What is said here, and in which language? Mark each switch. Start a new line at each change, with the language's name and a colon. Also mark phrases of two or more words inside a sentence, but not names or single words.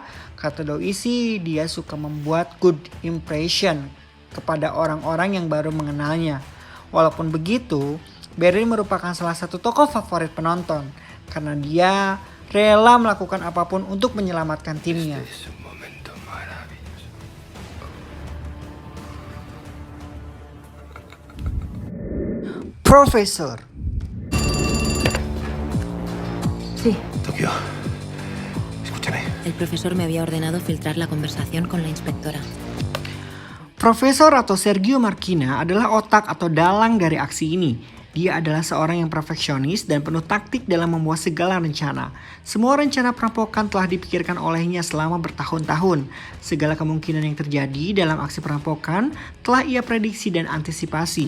Indonesian: Kata doi sih dia suka membuat
English: good impression
Indonesian: kepada orang-orang yang baru mengenalnya. Walaupun begitu, Berlin merupakan salah satu tokoh favorit penonton karena dia rela melakukan apapun untuk menyelamatkan timnya.
Spanish: Profesor. Sí. Tokio, escúchame. El profesor me había ordenado filtrar la conversación con la inspectora.
Indonesian: Profesor atau Sergio Marquina adalah otak atau dalang dari aksi ini. Dia adalah seorang yang perfeksionis dan penuh taktik dalam membuat segala rencana. Semua rencana perampokan telah dipikirkan olehnya selama bertahun-tahun. Segala kemungkinan yang terjadi dalam aksi perampokan telah ia prediksi dan antisipasi.